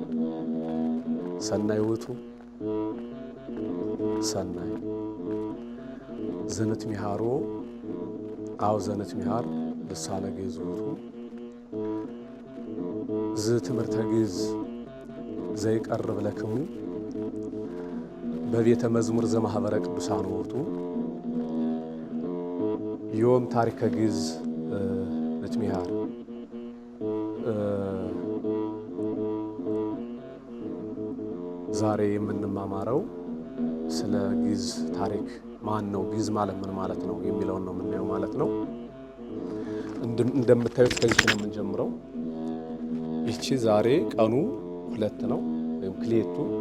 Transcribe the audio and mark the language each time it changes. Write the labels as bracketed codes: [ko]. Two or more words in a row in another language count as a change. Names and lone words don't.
[gez] ሰናይ ውእቱ ሰናይ ዘነት ሚሃሮ አው ዘነት ሚሃር ልሳነ ግዕዝ ውእቱ ትምህርተ ግዕዝ ዘይቀርብ ለክሙ በቤተ መዝሙር ዘማህበረ ቅዱሳን ውእቱ ዮም ታሪከ ግዕዝ ለትሚሃር [am] ዛሬ የምንማማረው ስለ ግዕዝ ታሪክ ማን ነው ግዕዝ ማለት ምን ማለት ነው የሚለውን ነው የምናየው ማለት ነው። እንደምታዩት ከዚህ ነው የምንጀምረው። ይቺ ዛሬ ቀኑ 2 ነው ወይም ክሌቱ